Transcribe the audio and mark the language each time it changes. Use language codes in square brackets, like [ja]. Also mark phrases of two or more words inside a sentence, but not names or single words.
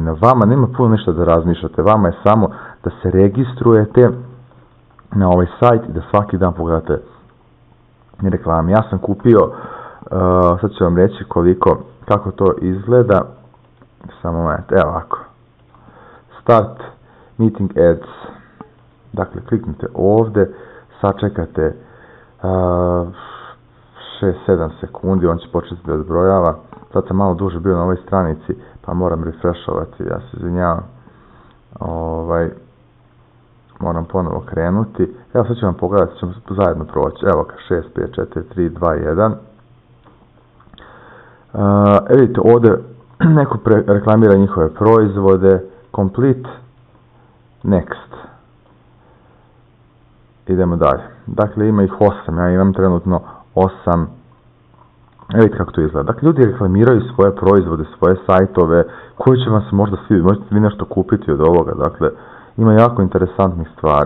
[bs] Na vama nema puno ništa da razmišljate, vama je samo da se registrujete na ovaj sajt i da svaki dan pogledate reklame. Ja sam kupio, sad ću vam reći kako to izgleda, samo moment, evo ovako, [en] start meeting ads, [bs] dakle kliknite ovdje, sačekate 6-7 sekundi, on će početi da odbrojava. Sad sam malo duže bio na ovoj stranici, pa moram refreshovati, ja se izvinjavam. Moram ponovo krenuti. Evo sad ću vam pogledati, ćemo zajedno proći. Evo ga, 6, 5, 4, 3, 2, 1. Vidite, ovdje neko reklamira njihove proizvode. [en] Complete. Next. [bs] Idemo dalje. Dakle, ima ih 8. Ja imam trenutno 8. Vidite kako to izgleda. Dakle, ljudi reklamiraju svoje proizvode, svoje sajtove, koji će vam se možda svidjeti. Možete vi nešto kupiti od ovoga. Dakle, ima jako interesantnih stvari.